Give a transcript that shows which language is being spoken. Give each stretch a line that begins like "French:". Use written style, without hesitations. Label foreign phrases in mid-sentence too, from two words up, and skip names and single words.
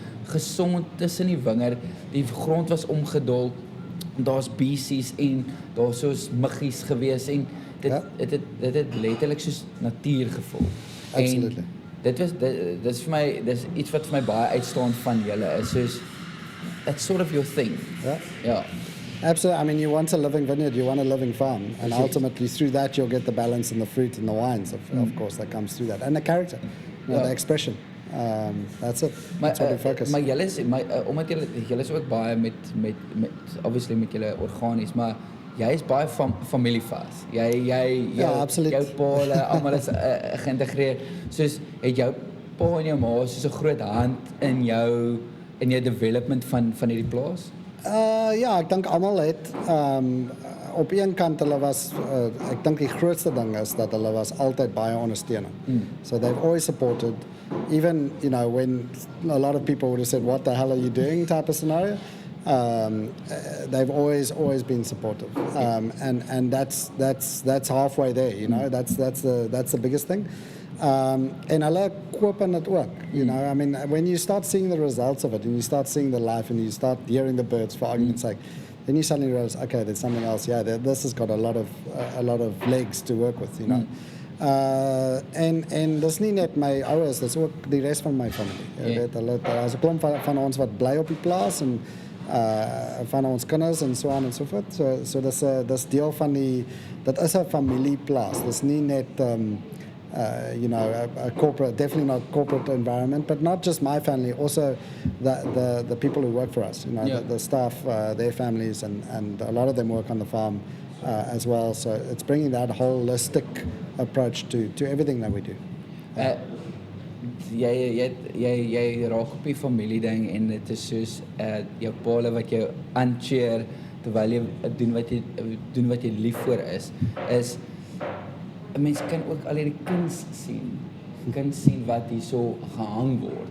Afrikaans: gesond tussen die wingerd, die grond was omgedol, daar's beesies en daar's soos muggies gewees en dit het letterlik soos natuur gevoel.
English: Absolutely.
Afrikaans: En dis vir my, dis iets wat vir my baie uitstaan van julle is soos
English: that's sort of your thing. Yeah. Absolutely. I mean, you want a living vineyard, you want a living farm, and ultimately through that you'll get the balance and the fruit and the wines, of course, that comes through that, and the character, the expression. That's it. That's what we focus.
Afrikaans: Maar julle is, omdat julle is ook baie met obviously met julle organies, maar jy is baie familiefas. Absoluut. Jou pa, almal is geïntegreer. Soos het jou pa en jou ma soos 'n groot hand in jou development van hierdie plaas? Ek dink almal het op een kant hulle was ek dink die grootste ding is dat hulle was altyd baie ondersteunend.
English: So they've always supported, even when a lot of people would have said what the hell are you doing type of scenario, they've always been supportive, and that's halfway there, that's the biggest thing.
Afrikaans: En hulle koop in dit ook,
English: I mean, when you start seeing the results of it and you start seeing the life and you start hearing the birds, for argument's sake, then you suddenly realize, okay, there's something else. This has got a lot of legs to work with,
Afrikaans: en dis nie net my ouers, dis ook die res van my familie. Daar's 'n klomp van ons wat bly op die plaas en van ons kinders en so aan en so voort. So dis deel van dat is 'n familieplaas. Dis nie net
English: a corporate, definitely not corporate environment, but not just my family, also the people who work for us, the staff, their families, and a lot of them work on the farm as well. So it's bringing that holistic approach to everything that we do.
Afrikaans: Jy raak op die familie ding en dit is soos jou pa wat jou aancheer terwyl jy doen wat jy lief voor is 'n mens kan ook al die kuns sien wat hier so gehang word.